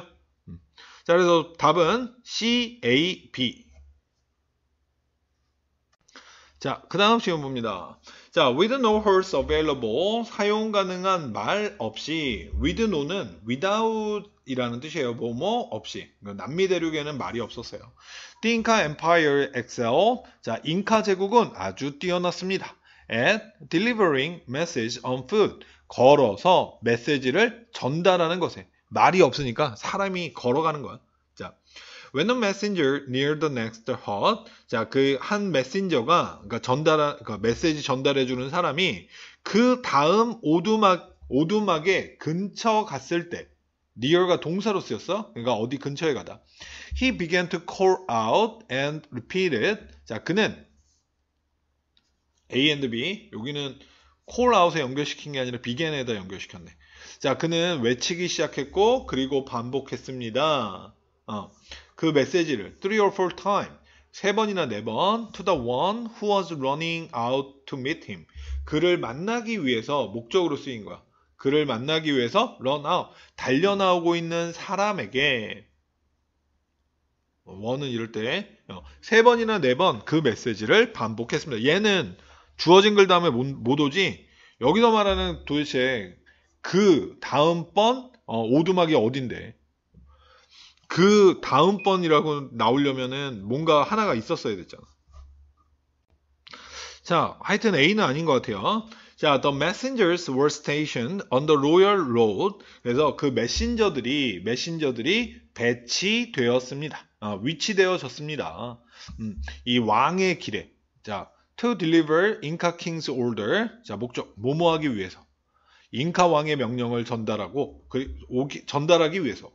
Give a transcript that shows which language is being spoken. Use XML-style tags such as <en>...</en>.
<ko>자, 그래서 답은 C, A, B. 자, 그 다음 시험 봅니다. 자,</ko> <en>with no horse available,</en> <ko>사용 가능한 말 없이, with no는 without 이라는 뜻이에요. 뭐뭐 없이. 남미 대륙에는 말이 없었어요.</ko> <en>The Inca Empire excelled.</en> <ko>자, 잉카 제국은 아주 뛰어났습니다.</ko> <en>At delivering message on foot.</en> <ko>걸어서 메시지를 전달하는 것에. 말이 없으니까 사람이 걸어가는 거야. 자,</ko> <en>When a messenger near the next hut,</en> <ko>자, 그 한 메신저가, 그러니까 메시지 전달해주는 사람이 그 다음 오두막의 근처 갔을 때, near가 동사로 쓰였어? 그러니까 어디 근처에 가다.</ko> <en>He began to call out and repeated.</en> <ko>자, 그는 A and B, 여기는 call out에 연결시킨 게 아니라 began에다 연결시켰네. 자, 그는 외치기 시작했고 그리고 반복했습니다. 그 메시지를</ko> <en>3 or 4 times,</en> <ko>3번이나 4번</ko> <en>to the one who was running out to meet him.</en> <ko>그를 만나기 위해서 목적으로 쓰인 거야. 그를 만나기 위해서 run out, 달려나오고 있는 사람에게 one은 이럴 때 3번이나 4번 그 메시지를 반복했습니다. 얘는 주어진 글 다음에 못 오지. 여기서 말하는 도대체 그 다음번 오두막이 어딘데? 그 다음번이라고 나오려면은 뭔가 하나가 있었어야 됐잖아. 자, 하여튼 A는 아닌 것 같아요.</ko> <en>자, the messengers were stationed on the royal road.</en> <ko>그래서 그 메신저들이 배치되었습니다. 위치되어졌습니다. 이 왕의 길에.</ko> <en>자, to deliver Inca king's order.</en> <ko>자, 목적 뭐뭐하기 위해서. 잉카 왕의 명령을 전달하기 위해서.</ko>